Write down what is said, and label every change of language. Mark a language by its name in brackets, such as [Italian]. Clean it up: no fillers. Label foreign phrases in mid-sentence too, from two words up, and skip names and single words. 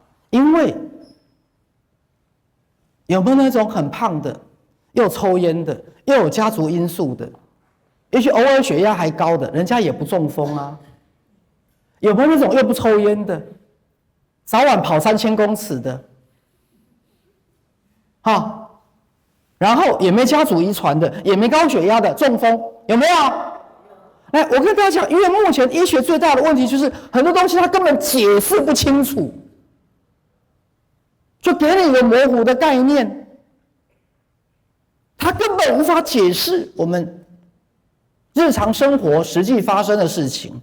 [Chinese] 因為有沒有那種很胖的，又抽菸的，又有家族因素的，也許偶爾血壓還高的，人家也不中風啊？有沒有那種又不抽菸的，早晚跑3000公尺的，然後也沒家族遺傳的，也沒高血壓的，中風有沒有？來，我跟大家講，因為目前醫學最大的問題就是很多東西它根本解釋不清楚，就給你一個模糊的概念，它根本無法解釋我們日常生活實際發生的事情。